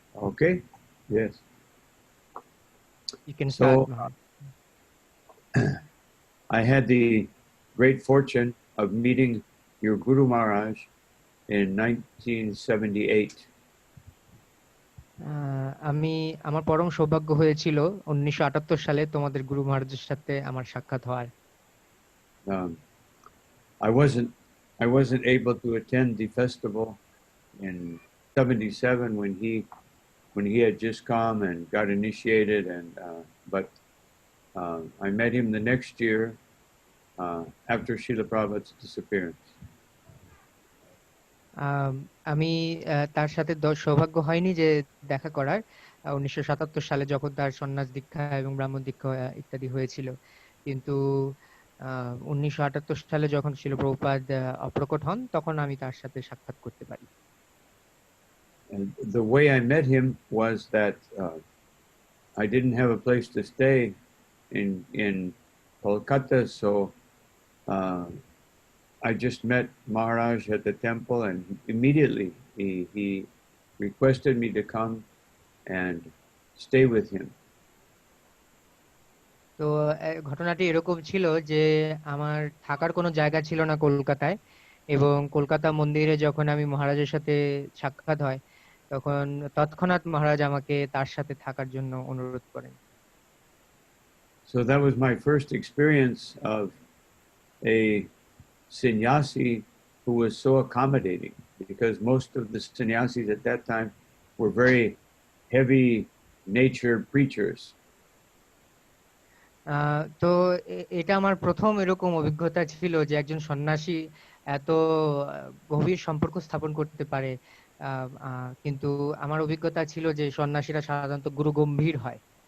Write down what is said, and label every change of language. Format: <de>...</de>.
<en>Okay, yes. You can start. I had the great fortune of meeting your Guru Maharaj in 1978.</en> <bn>আমি আমার পরম সৌভাগ্য হয়েছিল 1978 সালে তোমাদের গুরু মহারাজের সাথে আমার সাক্ষাৎ হওয়ার।</bn> <en>I wasn't able to attend the festival in 77 when he had just come and got initiated but I met him the next year after Srila Prabhupada's disappearance.</en> <bn>আমি তার সাথে সৌভাগ্য হয়নি যে দেখা করার 1977 সালে যখন তার সন্ন্যাস দীক্ষা এবং ব্রাহ্মণ দীক্ষা ইত্যাদি হয়েছিল, কিন্তু 1978 সালে যখন শিল প্রভুপাদ অপ্রকট হন তখন আমি তার সাথে সাক্ষাৎ করতে পারি।</bn> <en>And the way I met him was that I didn't have a place to stay in Kolkata, so I just met Maharaj at the temple, and immediately he requested me to come and stay with him.</en> <bn>তো ঘটনাটি এরকম ছিল যে আমার থাকার কোনো জায়গা ছিল না কলকাতায়, এবং কলকাতা মন্দিরে যখন আমি মহারাজের সাথে সাক্ষাৎ হয় তখন তৎক্ষণাৎ মহারাজ আমাকে তার সাথে থাকার জন্য অনুরোধ করেন।</bn> <en>So that was my first experience of a sannyasi who was so accommodating, because most of the sannyasis at that time were very heavy nature preachers.</en> <bn>তো এটা আমার প্রথম এরকম অভিজ্ঞতা ছিল যে একজন সন্ন্যাসী এত গভীর সম্পর্ক স্থাপন করতে পারে, কিন্তু আমার অভিজ্ঞতা ছিল যে সন্ন্যাসীরা সাধারণত গুরু গম্ভীর হয়।</bn>